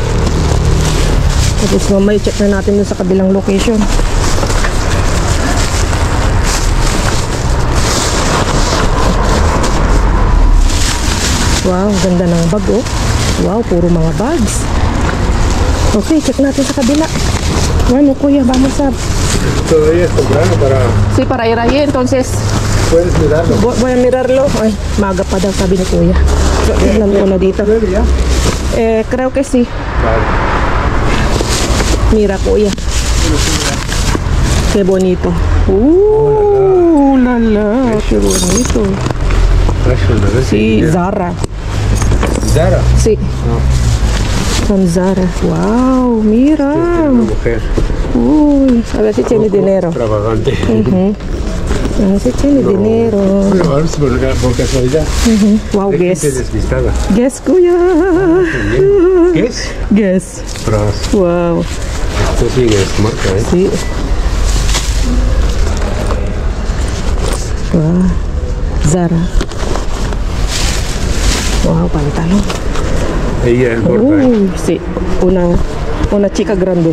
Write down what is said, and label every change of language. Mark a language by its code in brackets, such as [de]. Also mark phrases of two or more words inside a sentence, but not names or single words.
[tl] Tapos mamaya check na natin dun sa kabilang location. Wow, ganda ng bag oh. Wow, puro mga bags. Okay, check natin sa kabila. [es] Bueno, kuya, vamos a... Todavía es temprano para... Sí, para ir ahí, entonces Puedes mirarlo. voy a mirarlo. [tl] Ay, maga pa daw, sabi ni kuya. So, tignan ko na dito. [es] ¿Ya? Creo que sí. Vale. Mira, kuya. Qué bonito. La la, qué bonito. Sí, Zara. Zara. Sí. Son Zara. Wow, mira. Una mujer Uy, a ver si tiene dinero. extravagante. A ver si tiene dinero. Pero a ver si por casualidad. Wow, Hay guess. gente despistada. Guess, kuya. ¿Qué es? Guess. Pras. Wow. Esto sí es marca, ¿eh? Sí. Wow. Zara. Wow, pantalón. Ella es gorda, ¿eh? Uy, sí. Una chica grande.